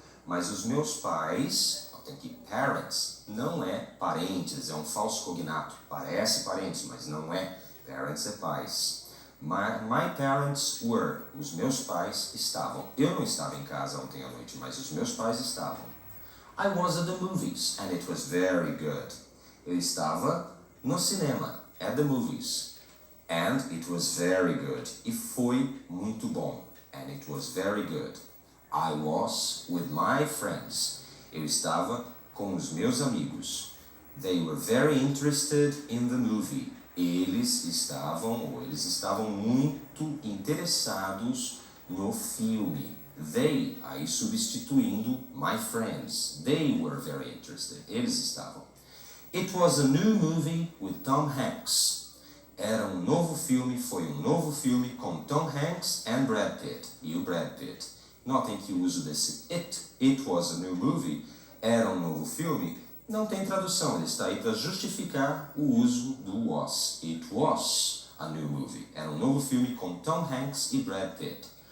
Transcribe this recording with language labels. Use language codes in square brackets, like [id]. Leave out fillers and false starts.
[pt] Mas os meus pais, tem que parents, não é parentes, é um falso cognato. Parece parentes, mas não é. Parents é pais. [en] My parents were. [pt] Os meus pais estavam. Eu não estava em casa ontem à noite, mas os meus pais estavam. [en] I was at the movies, and it was very good. [pt] Eu estava no cinema, [en] at the movies. And it was very good. [pt] E foi muito bom. [en] And it was very good. I was with my friends. [pt] Eu estava com os meus amigos. [en] They were very interested in the movie. [pt] Eles estavam muito interessados no filme. They, aí substituindo my friends. [en] They were very interested. [pt] Eles estavam. [en] It was a new movie with Tom Hanks. [pt] Era um novo filme, foi um novo filme com Tom Hanks and Brad Pitt. E o Brad Pitt. Notem que o uso desse [en] it was a new movie, [pt] era um novo filme, não tem tradução. Ele está aí para justificar o uso do was. [en] It was a new movie. [pt] Era um novo filme com Tom Hanks e Brad Pitt.